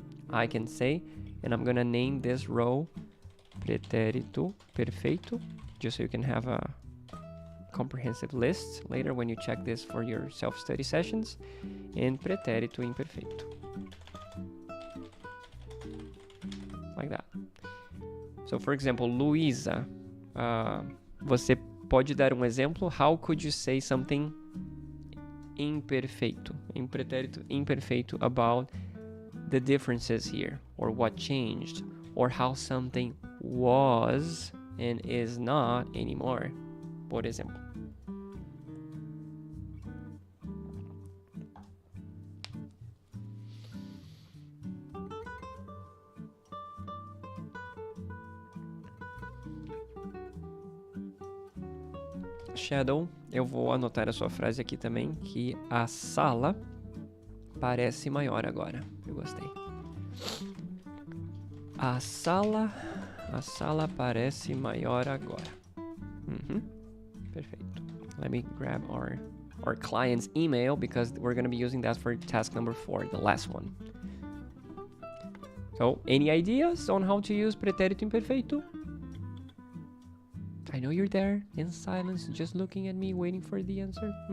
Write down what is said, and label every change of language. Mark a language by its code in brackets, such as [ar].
[en] I can say, and I'm gonna name this row pretérito perfeito, just so you can have a comprehensive list later when you check this for your self-study sessions, and pretérito imperfeito. Like that. So, for example, [pt] Luísa, você pode dar exemplo? [en] How could you say something imperfeito, em pretérito imperfeito, about the differences here, or what changed, or how something was and is not anymore, [pt] por exemplo. Shadow, eu vou anotar a sua frase aqui também, que a sala parece maior agora. Eu gostei. A sala parece maior agora. Perfeito. [en] Let me grab our client's email, because we're going to be using that for task number 4, the last one. So, any ideas on how to use pretérito imperfeito? I know you're there in silence, just looking at me, waiting for the answer.